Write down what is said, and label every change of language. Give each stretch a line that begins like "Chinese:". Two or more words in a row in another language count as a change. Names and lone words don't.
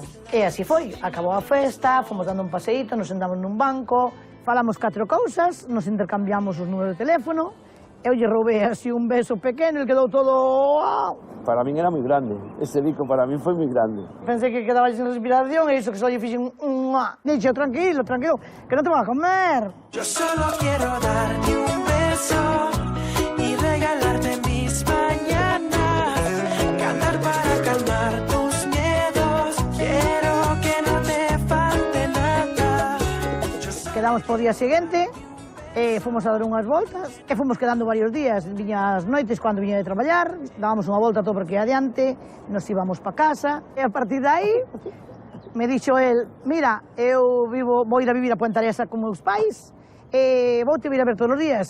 Galician: E así foi, acabou a festa, fomos dando un paseíto, nos sentamos nun banco, falamos 4 cousas, nos intercambiamos os números de teléfono, eu lle roubei así un beso pequeno, el quedou todo... Para min era moi grande, ese bico para min foi moi grande. Pensei que quedaba sin respiración e iso que só lle fixen un... Dixo, tranquilo, que non te vas a comer.
Spanish: Yo solo quiero darte un beso y regalarte mis mañanas, cantar para calmar tus miedos, quiero que no te falte nada.
Galician: Quedamos por día seguinte, fomos a dar unhas voltas e fomos quedando varios días. Viña as noites cando viña de traballar, dábamos unha volta todo por aquí adiante, nos íbamos pa casa e a partir de aí me dixo el, mira, eu vou ir a vivir a Ponteareas con meus pais e vou te vir a ver todos os días.